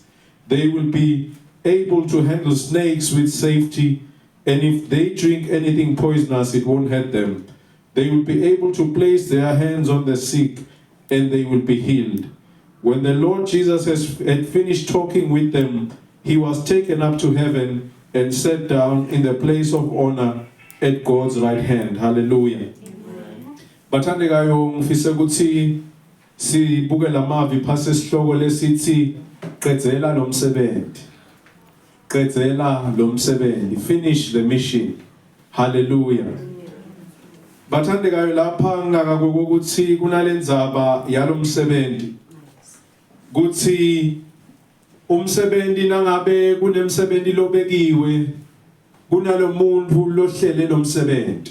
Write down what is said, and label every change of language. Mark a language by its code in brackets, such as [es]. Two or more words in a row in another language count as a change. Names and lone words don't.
[en] They will be able to handle snakes with safety, and if they drink anything poisonous, it won't hurt them. They will be able to place their hands on the sick, and they will be healed. When the Lord Jesus had finished talking with them, he was taken up to heaven and sat down in the place of honor at God's right hand. Hallelujah. [ss] Bathandekayo ngifisa ukuthi sibuke lamavi phase isihloko lesithi qedzela lo msebenzi. Qedzela lo msebenzi. [en] Finish the mission. Hallelujah. [ss] Bathandekayo lapha nginaka ukuthi kunalendzaba yalo msebenzi. Kuthi umsebenzi nangabe kunemsebenzi lobekiwe kunalo muntu lohlele lo msebenzi.